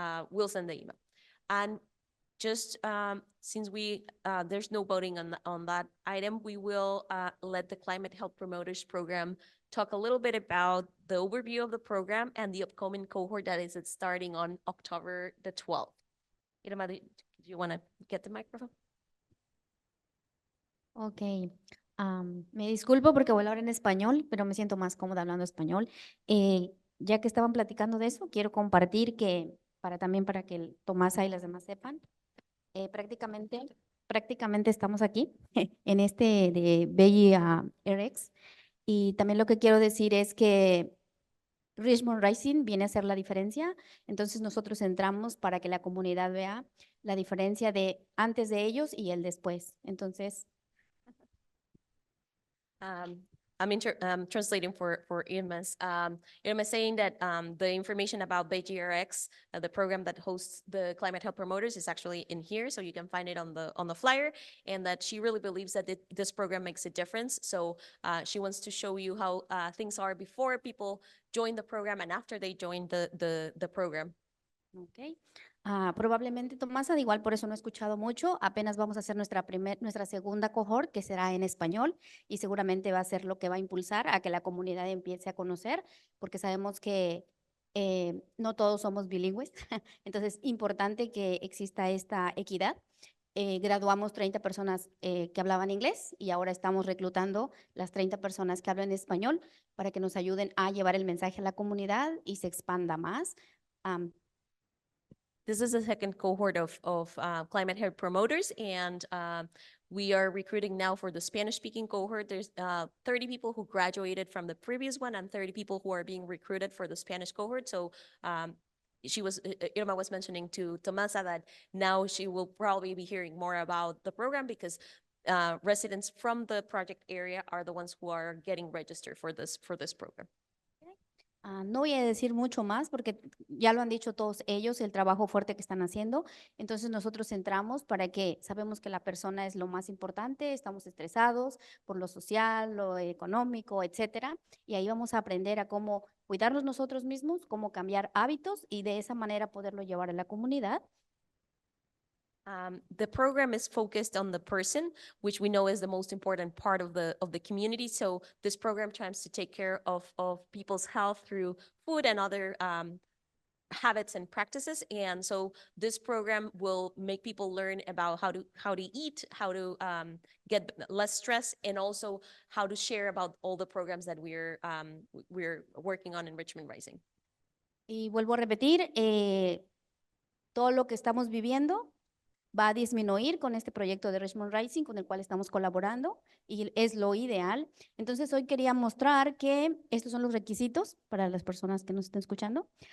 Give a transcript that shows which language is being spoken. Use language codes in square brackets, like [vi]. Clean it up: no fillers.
[en] We'll send the email. And just since there's no voting on that item, we will let the Climate Health Promoters Program talk a little bit about the overview of the program and the upcoming cohort that is starting on October the 12th. Irma, do you want to get the microphone? Okay, [es] Me disculpo porque voy a hablar en español, pero me siento más cómoda hablando español. Ya que estaban platicando de eso, quiero compartir que también para que el Tomasa y las demás sepan, prácticamente estamos aquí en este de Belly RX. Y también lo que quiero decir es que Richmond Rising viene a ser la diferencia. Entonces nosotros entramos para que la comunidad vea la diferencia de antes de ellos y el después. Entonces, [en] I'm translating for Irma's. Irma's saying that the information about BGRX, the program that hosts the Climate Health Promoters, is actually in here, so you can find it on the flyer, and that she really believes that this program makes a difference. So she wants to show you how things are before people join the program and after they join the program. ok. [es] Probablemente, Tomasa, igual por eso no he escuchado mucho. Apenas vamos a hacer nuestra segunda cohort, que será en español, y seguramente va a ser lo que va a impulsar a que la comunidad empiece a conocer, porque sabemos que no todos somos bilingües. Entonces, importante que exista esta equidad. Graduamos 30 personas que hablaban inglés y ahora estamos reclutando las 30 personas que hablan español para que nos ayuden a llevar el mensaje a la comunidad y se expanda más. [en] This is the second cohort of Climate Health Promoters, and we are recruiting now for the Spanish-speaking cohort. There's 30 people who graduated from the previous one and 30 people who are being recruited for the Spanish cohort. So Irma was mentioning to Tomasa that now she will probably be hearing more about the program because residents from the project area are the ones who are getting registered for this program. [es] No voy a decir mucho más porque ya lo han dicho todos ellos, el trabajo fuerte que están haciendo. Entonces nosotros entramos para que sabemos que la persona es lo más importante, estamos estresados por lo social, lo económico, etcétera. Y ahí vamos a aprender a cómo cuidarnos nosotros mismos, cómo cambiar hábitos y de esa manera poderlo llevar a la comunidad. [en] The program is focused on the person, which we know is the most important part of the community. So this program tries to take care of people's health through food and other habits and practices. And so this program will make people learn about how to eat, how to get less stress, and also how to share about all the programs that we're working on in Richmond Rising. [es] Y vuelvo a repetir, todo lo que estamos viviendo va a disminuir con este proyecto de Richmond Rising con el cual estamos colaborando y es lo ideal. Entonces hoy quería mostrar que estos son los requisitos para las personas que nos estén escuchando.